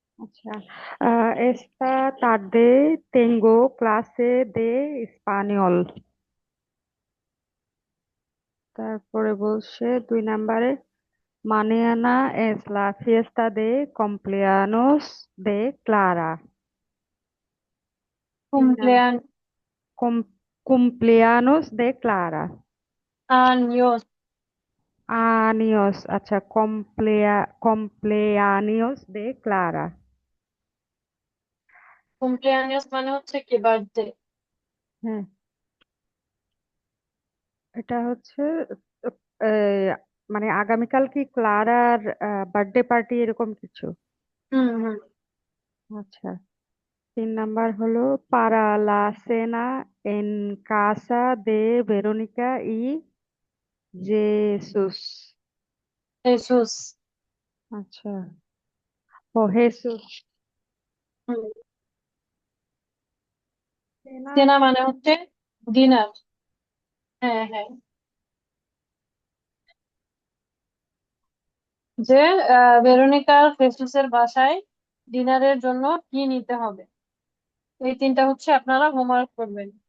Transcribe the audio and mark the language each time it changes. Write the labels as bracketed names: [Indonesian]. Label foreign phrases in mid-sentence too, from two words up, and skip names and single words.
[Bangla] আচ্ছা। [Spanish] Esta tarde tengo clase de español। [Bangla] তারপরে বলছে 2 নম্বরে, [Spanish] mañana es la fiesta de cumpleaños de Clara। [Bangla] 3 নম্বর, [Spanish] cumpleaños cumpleaños de Clara। Años, আচ্ছা, cumpleaños de Clara। [Bangla] cumpleaños মানে হচ্ছে কি বার্থডে। হ্যাঁ, এটা হচ্ছে আহ, মানে আগামীকাল কি ক্লারার [English] birthday party [Bangla] এরকম কিছু? হুম হুম। আচ্ছা। 3 নম্বর হলো [Spanish] para la cena en casa de Verónica y Jesús। [Bangla] জেসুস। আচ্ছা, ও হেসুস। হুম। সেনা সেনা মানে হচ্ছে ডিনার। হ্যাঁ হ্যাঁ। যে ভেরোনিকার ফেসুসের বাসায় ডিনারের জন্য কি নিতে হবে, এই তিনটা হচ্ছে আপনারা হোমওয়ার্ক করবেন।